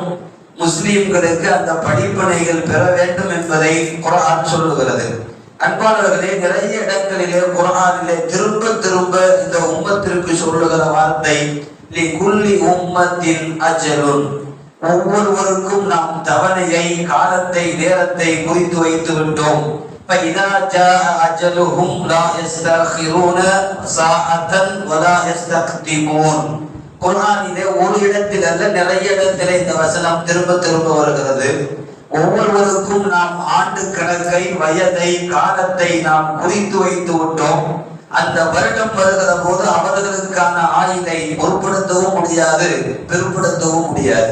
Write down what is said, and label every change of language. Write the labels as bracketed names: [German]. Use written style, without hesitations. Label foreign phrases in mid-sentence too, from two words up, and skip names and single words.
[Tamil] முஸ்லிம்களுக்கு அந்த படிப்பினைகள் பெற வேண்டும் என்பதை குர்ஆன் சொல்லுகிறது. அன்பானவர்களே, நிறைய இடங்களிலே குர்ஆனிலே திரும்ப திரும்ப இந்த உம்மத்திற்கு சொல்லுகிற வார்த்தை [Arabic] لكل أمة أجل. [Tamil] ஒவ்வொருவருக்கும் நாம் தவணையை, காலத்தை, நேரத்தை குறித்து வைத்து விட்டோம். [Arabic] فَإِذَا جَاءَ أَجَلُهُمْ لَا يَسْتَأْخِرُونَ سَاعَةً وَلَا يَسْتَقْدِمُونَ. [Tamil] குர்ஆனிலே ஒரு இடத்தில் அல்ல, நிறைய இடத்திலே இந்த வசனம் திரும்ப திரும்ப வருகிறது. ஒவ்வொருவருக்கும் நாம் ஆண்டு கணக்கை, வயதை, காலத்தை நாம் குறித்து வைத்து விட்டோம். அந்த வருடம் வருகிற போது அவர்களுக்கான ஆயுளை பொருட்படுத்தவும் முடியாது, பெருப்படுத்தவும் முடியாது.